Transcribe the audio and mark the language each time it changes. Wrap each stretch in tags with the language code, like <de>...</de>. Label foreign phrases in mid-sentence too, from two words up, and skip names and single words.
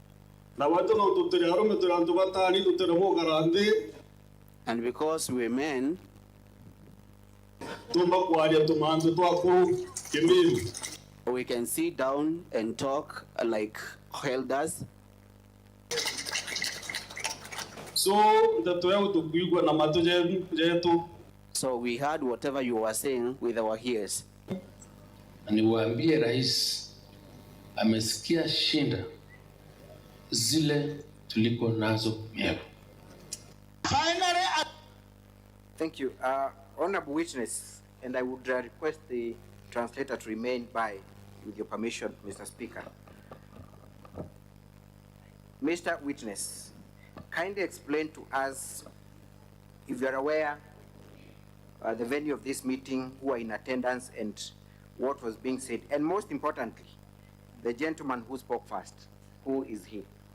<en>And because we're men, we can sit down and talk like elders.</en> <mer>So na mato jetu.</mer> <en>So we heard whatever you were saying with our ears.</en> <sw>Niwaambie rais amesikia shinda zile tuliko nazo Meru.</sw> <en>Finally, thank you. Honorable witness, and I would request the translator to remain by, with your permission, Mr. Speaker. Mr. Witness, kindly explain to us, if you are aware, the venue of this meeting, who are in attendance, and what was being said, and most importantly, the gentleman who spoke first, who is he?</en>